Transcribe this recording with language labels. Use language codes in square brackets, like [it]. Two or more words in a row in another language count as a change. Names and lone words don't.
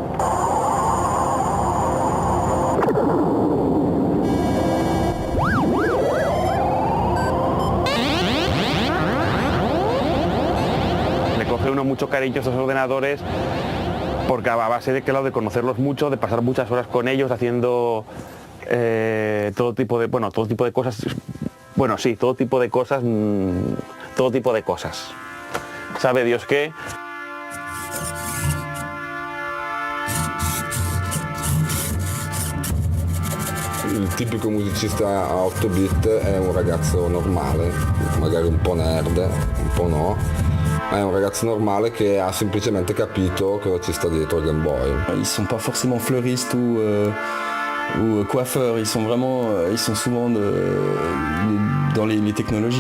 [es] Uno mucho cariño a estos ordenadores porque a base de conocerlos mucho, de pasar muchas horas con ellos haciendo todo tipo de cosas, bueno, sí, todo tipo de cosas, sabe Dios qué. [it] Il tipico musicista a 8 bit è un ragazzo normale, magari un po' nerd, un po' no, ma è un ragazzo normale che ha semplicemente capito cosa ci sta dietro il Game Boy. [fr] Ils sont pas forcément fleuristes ou coiffeurs, ils sont souvent dans les technologies.